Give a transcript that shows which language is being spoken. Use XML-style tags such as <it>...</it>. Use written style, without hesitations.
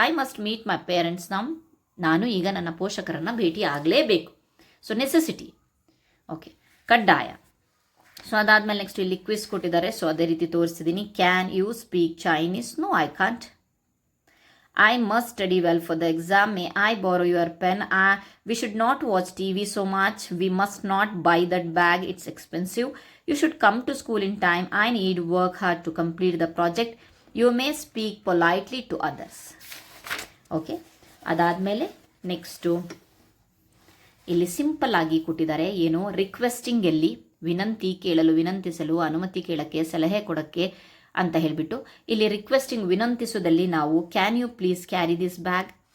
<en>I must meet my parents.</en> <kn>ನಾನು ಈಗ ನನ್ನ ಪೋಷಕರನ್ನು ಭೇಟಿ ಆಗಲೇಬೇಕು. So necessity. ಓಕೆ, ಕಡ್ಡಾಯ. ಸೊ ಅದಾದಮೇಲೆ ನೆಕ್ಸ್ಟ್ ಇಲ್ಲಿ ಕ್ವಿಸ್ ಕೊಟ್ಟಿದ್ದಾರೆ. ಸೊ ಅದೇ ರೀತಿ ತೋರಿಸ್ತಿದ್ದೀನಿ.</kn> <en>Can you speak Chinese? No, I can't. I must study well for the exam. May I borrow your pen? We should not watch TV so much. We must not buy that bag. It's expensive. You should come to school in time. I need work hard to complete the project. You may speak politely to others.</en> <kn>Okay, ಅದಾದಮೇಲೆ next ಇಲ್ಲಿ simple ಆಗಿ ಕೊಟ್ಟಿದ್ದಾರೆ. ಏನು? Requesting ಎಲ್ಲಿ ವಿನಂತಿ ಕೇಳಲು, ವಿನಂತಿಸಲು, ಅನುಮತಿ ಕೇಳಕ್ಕೆ, ಸಲಹೆ ಕೊಡೋಕ್ಕೆ ಅಂತ ಹೇಳಿಬಿಟ್ಟು. ಇಲ್ಲಿ ರಿಕ್ವೆಸ್ಟಿಂಗ್ ವಿನಂತಿಸೋದಲ್ಲಿ ನಾವು</kn> <en>Can you please carry this bag?</en>